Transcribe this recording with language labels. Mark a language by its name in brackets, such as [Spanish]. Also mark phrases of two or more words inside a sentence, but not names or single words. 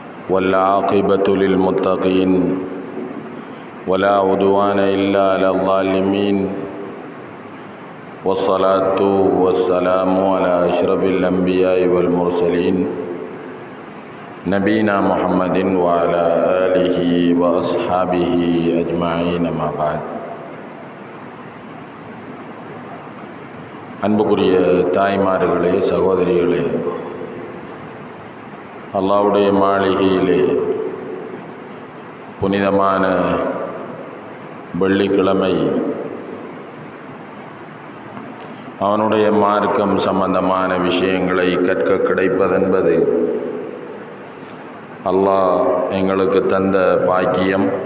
[Arabic] والعاقبة للمتقين ولا عدوان إلا على الظالمين والصلاة والسلام على أشرف الأنبياء والمرسلين نبينا محمد وعلى آله وأصحابه أجمعين ما بعد. [Tamil] அன்புக்குரிய தாய்மார்களே, சகோதரிகளே, அல்லாஹ்வுடைய மாளிகையிலே புனிதமான வெள்ளிக்கிழமை அவனுடைய மார்க்கம் சம்பந்தமான விஷயங்களை கற்க கிடைப்பதென்பது அல்லாஹ் எங்களுக்கு தந்த பாக்கியம்.